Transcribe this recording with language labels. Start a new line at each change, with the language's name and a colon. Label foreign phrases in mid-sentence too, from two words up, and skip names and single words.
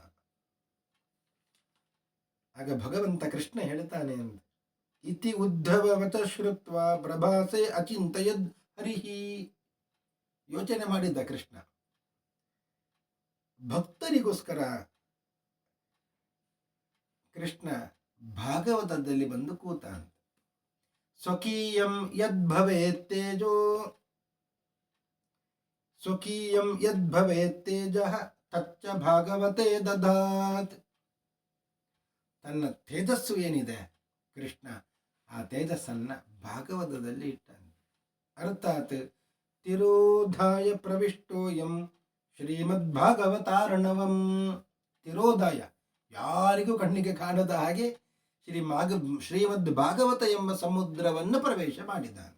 Kannada: ಆಗ ಭಗವಂತ ಕೃಷ್ಣ ಹೇಳ್ತಾನೆ ಅಂತ,
Sanskrit: ಇತಿ ಉದ್ಧವವತ ಶ್ರುತ್ವ ಪ್ರಭಾಸೆ ಅಚಿಂತಯದ್ ಹರಿಹಿ.
Kannada: ಯೋಚನೆ ಮಾಡಿದ್ದ ಕೃಷ್ಣ, ಭಕ್ತರಿಗೋಸ್ಕರ ಕೃಷ್ಣ ಭಾಗವತದಲ್ಲಿ ಬಂದು ಕೂತ ಅಂತ.
Sanskrit: ಸ್ವಕೀಯಂ ಯದ್ಭವೇತ್ ತೇಜೋ, ಸ್ವಕೀಯಂ ಯದ್ಭವೇತ್ ತೇಜಃ ತಚ್ಚ ಭಾಗವತೆ ದದಾತ್.
Kannada: ತನ್ನ ತೇಜಸ್ಸು ಏನಿದೆ ಕೃಷ್ಣ, ಆ ತೇಜಸ್ಸನ್ನ ಭಾಗವತದಲ್ಲಿ ಇಟ್ಟಾನೆ.
Sanskrit: ಅರ್ಥಾತ್ ತಿರೋಧಾಯ ಪ್ರವಿಷ್ಟೋಯಂ ಶ್ರೀಮದ್ಭಾಗವತಾರ್ಣವಂ.
Kannada: ತಿರೋಧಾಯ, ಯಾರಿಗೂ ಕಣ್ಣಿಗೆ ಕಾಣದ ಹಾಗೆ ಶ್ರೀಮದ್ ಭಾಗವತ ಎಂಬ ಸಮುದ್ರವನ್ನು ಪ್ರವೇಶ ಮಾಡಿದ್ದಾನೆ.